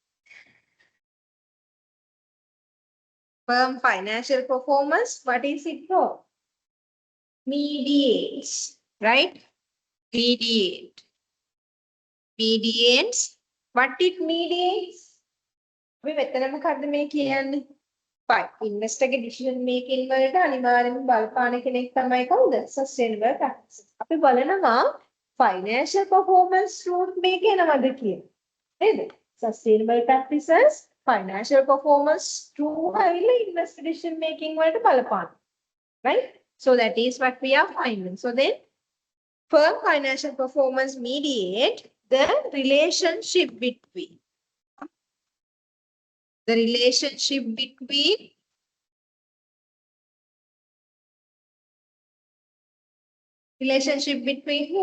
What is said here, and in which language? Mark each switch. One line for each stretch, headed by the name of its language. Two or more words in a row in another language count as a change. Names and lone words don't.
English: Firm financial performance, what is it for? Mediates, right? Mediates. What it mediates?
Sinhala: අපි මෙතන මොකද්ද මේ කියන්නේ?
English: Fine. Investor decision making
Sinhala: වලට අනිවාර්යෙන්ම බලපාන කෙනෙක් තමයි කවුද?
English: Sustainable practices.
Sinhala: අපි බලනවා
English: financial performance route
Sinhala: මේක එනවද කියලා. නේද?
English: Sustainable practices, financial performance through
Sinhala: ඇවිල්ලා
English: investor decision making
Sinhala: වලට බලපාන.
English: Right? So that is what we are finding. So then firm financial performance mediate the relationship between who?